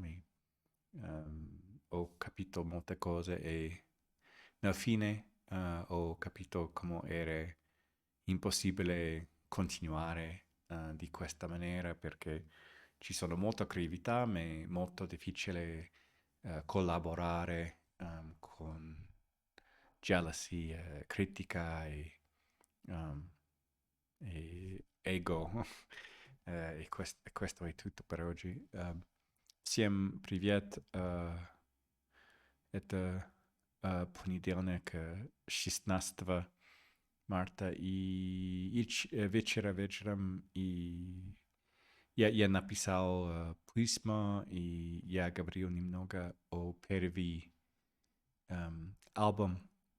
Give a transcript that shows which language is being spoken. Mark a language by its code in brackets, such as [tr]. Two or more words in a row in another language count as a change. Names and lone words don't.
[it] E, ho capito molte cose e nel fine ho capito come era impossibile continuare di questa maniera perché ci sono molta creatività, ma è molto difficile collaborare con jealousy, critica um, e ego. E questo è tutto per oggi. [ru] Всем привет. Это понедельник, 16 марта, вечера вечером, и я написал письма, и я говорил немного о первый альбом